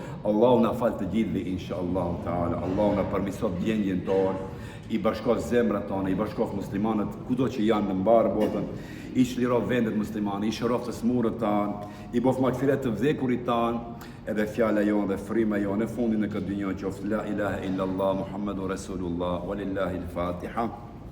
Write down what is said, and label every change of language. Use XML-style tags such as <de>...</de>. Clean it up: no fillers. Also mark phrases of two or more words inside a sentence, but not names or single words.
<sq>Allahu na fal të gjithëve</sq> <ar>إن شاء الله تعالى.</ar> <sq>Allahu na përmirësoj gjendjen tonë, i bashkof zemrat tona, i bashkof muslimanët kudo që janë në mbarë botën, i çlirof vendet muslimane, i shërof të smurët tanë, i bof magfiret të vdekurit tanë, edhe fjala jonë dhe frima jonë në fundin e këtë dynjë qoftë</sq> <ar>لا إله إلا الله محمد رسول الله ولله الفاتحة.</ar>